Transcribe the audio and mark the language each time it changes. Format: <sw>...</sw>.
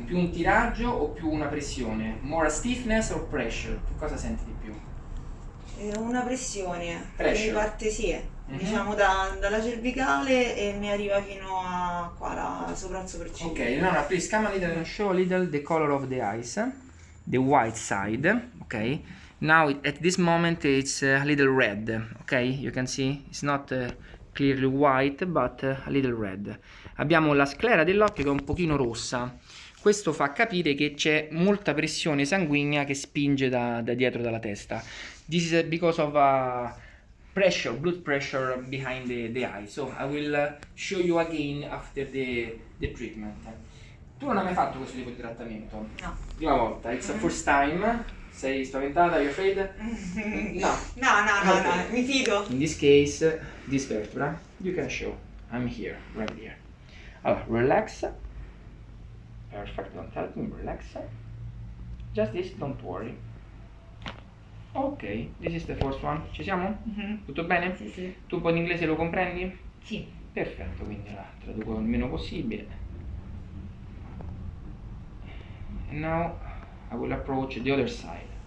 <it>Più un tiraggio o più una pressione?</it> <en>More a stiffness or pressure?</en> <it>Che cosa senti di più? Una pressione</it> <en>Pressure.</en> <it>che parte diciamo dalla cervicale e mi arriva fino a qua, sopra il sopracciglio.</it> <en>Okay, Eleonora, please come a little and show a little the color of the eyes, the white side, okay? Now at this moment it's a little red, okay? You can see it's not clearly white but a little red.</en> <it>Abbiamo la sclera dell'occhio che è un pochino rossa. Questo fa capire che c'è molta pressione sanguigna che spinge da dietro dalla testa.</it> <en>This is because of pressure, blood pressure behind the eye. So I will show you again after the treatment.</en> <it>Tu non hai mai fatto questo tipo di trattamento? No. Prima volta,</it> <en>it's the first time.</en> <it>Sei spaventata?</it> <en>Are you afraid? No.</en> <it>No, mi fido.</it> <en>In this case, this vertebra, you can show. I'm here, right here. Allora, relax. Perfect, don't help me, relax. Just this, don't worry. Ok, this is the first one.</en> <it>Ci siamo? Tutto bene? Sì. Tu un po' di inglese lo comprendi? Sì. Perfetto, quindi la traduco il meno possibile.</it> <en>And now I will approach the other side.</en>